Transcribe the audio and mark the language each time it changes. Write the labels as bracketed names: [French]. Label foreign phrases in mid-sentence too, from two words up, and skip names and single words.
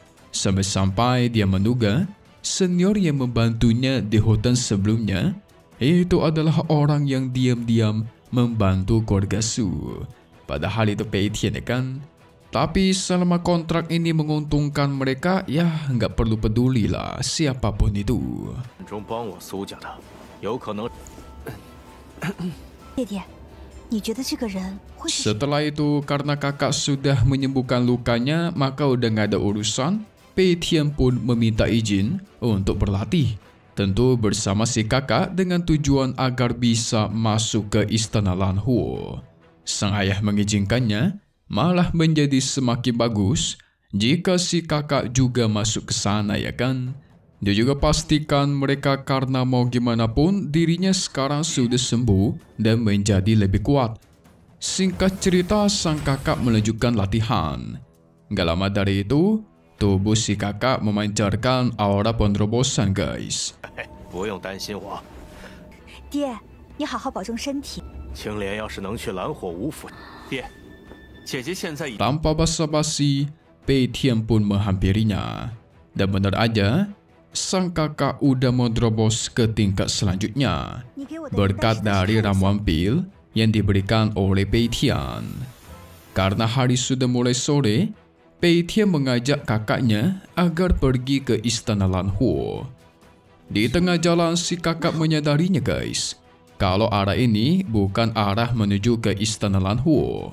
[Indonesian] Sampai-sampai dia menduga senior yang membantunya di hutan sebelumnya itu adalah orang yang diam-diam membantu keluarga Su. Padahal itu Pei Tian ya kan. Tapi selama kontrak ini menguntungkan mereka, ya nggak perlu peduli lah siapapun itu. [Chinese] 中帮我苏家的，有可能。爹爹，你觉得这个人会是？ [Indonesian] Setelah itu, karena kakak sudah menyembuhkan lukanya, maka udah nggak ada urusan. Pei Tian pun meminta izin untuk berlatih. Tentu bersama si kakak dengan tujuan agar bisa masuk ke istana Lan Huo. Sang ayah mengizinkannya, malah menjadi semakin bagus jika si kakak juga masuk ke sana ya kan. Dia juga pastikan mereka karena mau gimana pun dirinya sekarang sudah sembuh dan menjadi lebih kuat. Singkat cerita, sang kakak melanjutkan latihan. Gak lama dari itu, tubuh si kakak memancarkan aura penerobosan guys. [Chinese] 不用担心我，爹，你好好保重身体。青莲要是能去蓝火五府，爹，姐姐现在已 [Indonesian] Tanpa basa-basi, Pei Tian pun menghampirinya. Dan benar aja, sang kakak udah menerobos ke tingkat selanjutnya [Chinese] 你给我的 [Indonesian] berkat dari ramuan pil yang diberikan oleh Pei Tian. Karena hari sudah mulai sore, Pei Tian mengajak kakaknya agar pergi ke istana Lan Huo. Di tengah jalan si kakak menyadarinya guys, kalau arah ini bukan arah menuju ke istana Lan Huo.